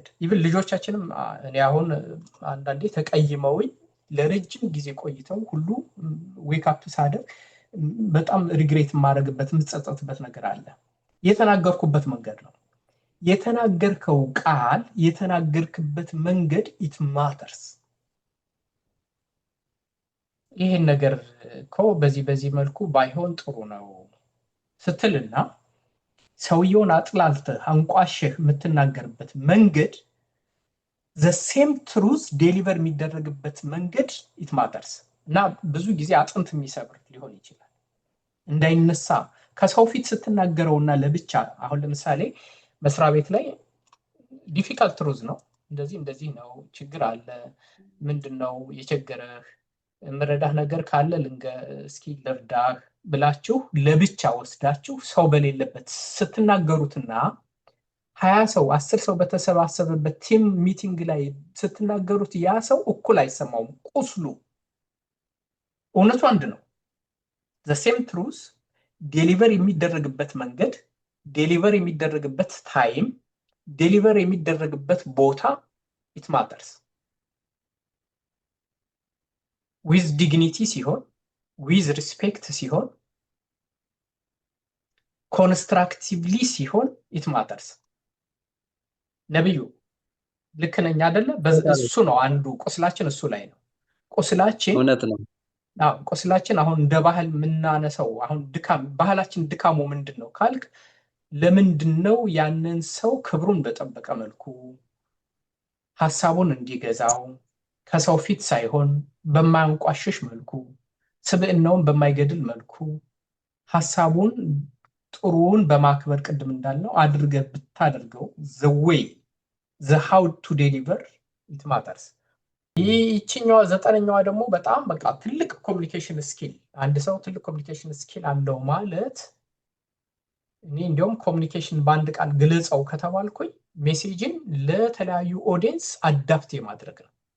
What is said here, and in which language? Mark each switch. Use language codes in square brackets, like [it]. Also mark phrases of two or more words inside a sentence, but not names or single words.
[am] ኢቭን ልጆቻችንም እኔ አሁን አንዳንዴ ተቀይመውኝ ለረጅም ጊዜ ቆይተው ሁሉ [en] wake up [am] ሳደርግ በጣም ሪግሬት የማደርግበት የምጸጸትበት ነገር አለ። የተናገርኩበት መንገድ ነው። የተናገርከው ቃል የተናገርክበት መንገድ [en] it matters። [am] ይሄን ነገር እኮ በዚህ መልኩ ባይሆን ጥሩ ነው ስትልና ሰውየውን አጥላልተህ አንቋሸህ የምትናገርበት መንገድ [en] the same truth deliver [am] የሚደረግበት መንገድ [en] it matters [am] እና ብዙ ጊዜ አጥንት የሚሰብር ሊሆን ይችላል። እንዳይነሳ ከሰው ፊት ስትናገረውና ለብቻ አሁን ለምሳሌ መስሪያ ቤት ላይ [en] difficult truth [am] ነው እንደዚህ ነው ችግር አለ ምንድነው የቸገረህ ምረዳህ ነገር ካለ እስኪ ልርዳህ ብላችሁ ለብቻ ወስዳችሁ ሰው በሌለበት ስትናገሩትና 20 ሰው 10 ሰው በተሰባሰበበት [en] team meeting [am] ላይ ስትናገሩት ያ ሰው እኩል አይሰማውም። ቁስሉ እውነቱ አንድ ነው። [en] the same truth deliver [am] የሚደረግበት መንገድ deliver የሚደረግበት ታይም deliver የሚደረግበት ቦታ [en] it matters with dignity [am] ሲሆን [en] with respect [am] ሲሆን constructively ሲሆን [en] it matters። [am] ነብዩ ልክ ነኝ አይደለ? እሱ ነው አንዱ ቁስላችን እሱ ላይ ነው። ቁስላችን እውነት ነው። ቁስላችን አሁን እንደ ባህል ምናነሰው አሁን ባህላችን ድካሙ ምንድነው ካልክ ለምንድነው ያንን ሰው ክብሩን በጠበቀ መልኩ ሐሳቡን እንዲገዛው ከሰው ፊት ሳይሆን በማያንቋሽሽ መልኩ ስብዕናውን በማይገድል መልኩ ሐሳቡን ጥሩውን በማክበር ቅድም እንዳልነው አድርገህ ብታደርገው [en] the way the how to deliver it matters። [am] ይህችኛዋ ዘጠነኛዋ ደግሞ በጣም በቃ ትልቅ [en] communication skill [am] አንድ ሰው ትልቅ [en] communication skill [am] አለው ማለት እኔ እንደውም ኮሚኒኬሽን በአንድ ቃል ግለጸው ከተባልኩኝ ሜሴጅን ለተለያዩ [en] audience adapt [am] የማድረግ ነው።